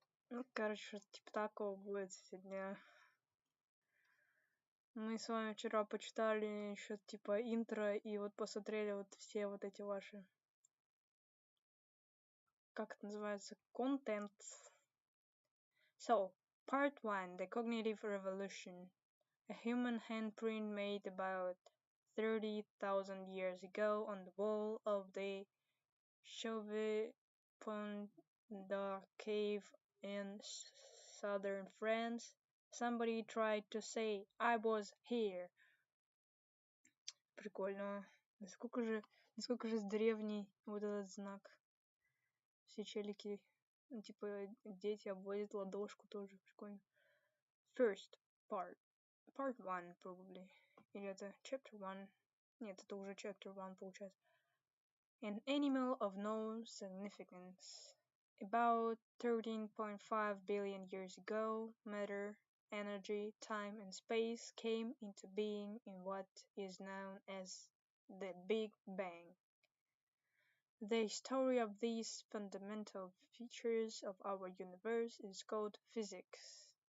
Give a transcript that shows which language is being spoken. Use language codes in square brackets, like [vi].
[ru] Ну, короче, что-то типа такого будет сегодня. Мы с вами вчера почитали еще типа интро и вот посмотрели вот все вот эти ваши, как это называется, контент. [en] So, part 1, the cognitive revolution. A human handprint made about 30,000 years ago on the wall of the Chauvet Pont cave in southern France. Somebody tried to say, I was here. [ru] Прикольно. Насколько же древний вот этот знак. Все челики, ну, типа, дети обводят ладошку тоже. Прикольно. [en] First part 1, probably. [ru] Или это chapter 1. Нет, это уже chapter 1 получается. [en] An animal of no significance. About 13.5 billion years ago, matter, energy, time, and space came into being in what is known as the Big Bang. The story of these fundamental features of our universe is called physics.